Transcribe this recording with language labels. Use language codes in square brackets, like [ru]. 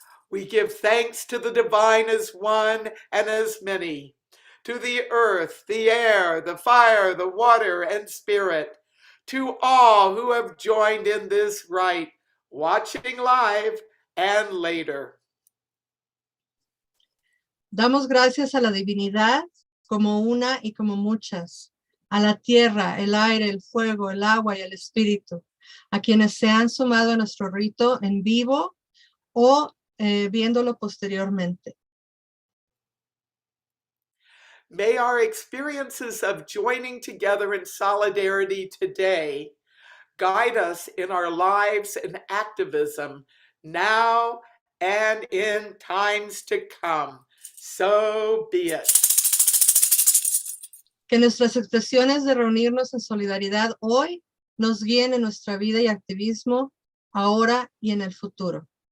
[en] We give thanks to the divine as one and as many, to the earth, the air, the fire, the water, and spirit, to all who have joined in this rite, watching live and later. [es] Damos gracias a la divinidad como una y como muchas, a la tierra, el aire, el fuego, el agua y el espíritu, a quienes se han sumado a nuestro rito en vivo o viéndolo posteriormente. [en] May our experiences of joining together in solidarity today guide us in our lives and activism now and in times to come. So be it. [es] Que nuestras expresiones de reunirnos en solidaridad hoy nos guíen en nuestra vida y activismo ahora y en el futuro.